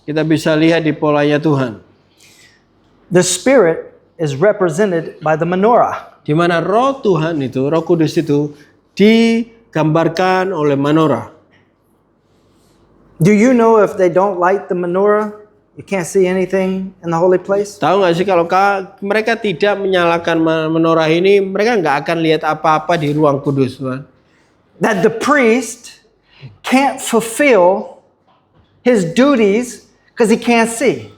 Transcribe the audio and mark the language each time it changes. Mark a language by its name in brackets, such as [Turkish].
[Indonesian] Kita bisa lihat di polanya Tuhan. [English] The Spirit is represented by the menorah. [Indonesian] Di mana Roh Tuhan itu, Roh Kudus itu digambarkan oleh menorah. [English] Do you know if they don't light the menorah, you can't see anything in the holy place? [Indonesian] Tahu nggak sih kalau mereka tidak menyalakan menorah ini, mereka nggak akan lihat apa-apa di ruang kudus, Tuhan. [English] That the priest can't fulfill his duties because he can't see.